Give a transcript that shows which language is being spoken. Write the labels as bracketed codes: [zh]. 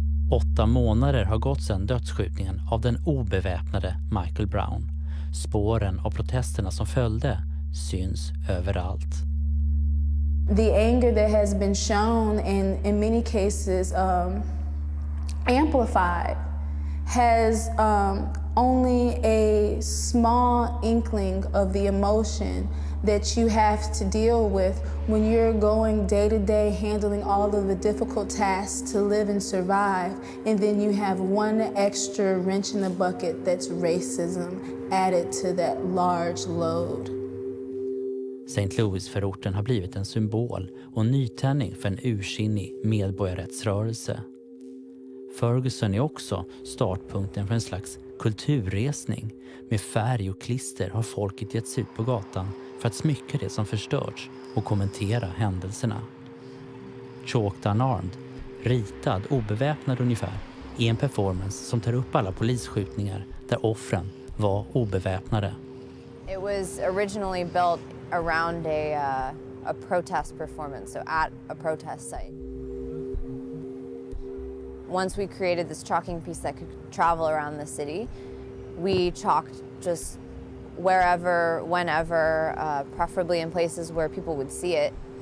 [sv] Åtta månader har gått sedan dödsskjutningen av den obeväpnade Michael Brown. Spåren av protesterna som följde syns överallt. [en] The anger that has been shown and in many cases amplified has only a small inkling of the emotion that you have to deal with when you're going day to day handling all of the difficult tasks to live and survive, and then you have one extra wrench in the bucket that's racism added to that large load. [sv] St. Louis-förorten har blivit en symbol och en nytändning för en ursinnig medborgarrättsrörelse. Ferguson är också startpunkten för en slags kulturresning. Med färg och klister har folket gett sig ut på gatan för att smycka det som förstörts och kommentera händelserna. Chalked Unarmed, ritad obeväpnad ungefär, är en performance som tar upp alla polisskjutningar där offren var obeväpnade. [en] It was originally built around a protest performance, so at a protest site. Once we created this chalking piece that could travel around the city, we chalked just wherever, whenever, preferably in places where people would see it.